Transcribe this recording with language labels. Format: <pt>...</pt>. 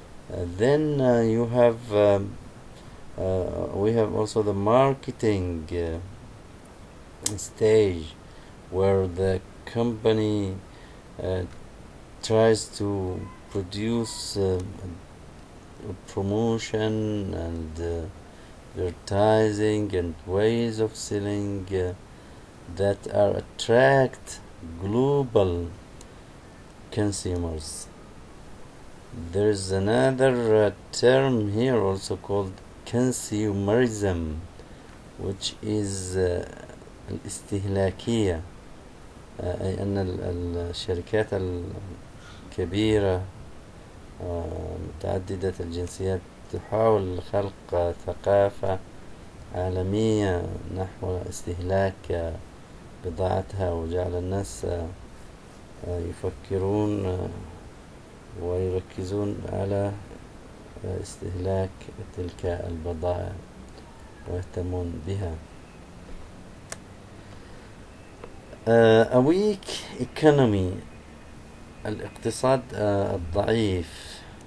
<en>Then you have we have also the marketing stage where the company tries to produce promotion and advertising and ways of selling that are attract global consumers. There's another term here also called consumerism, which is الاستهلاكية.</en> <ar>أي أن الشركات الكبيرة متعددة الجنسيات تحاول خلق ثقافة عالمية نحو استهلاك بضاعتها، وجعل الناس يفكرون ويركزون على استهلاك تلك البضائع ويهتمون بها.</ar> <en>A weak economy،</en> <ar>الاقتصاد الضعيف.</ar>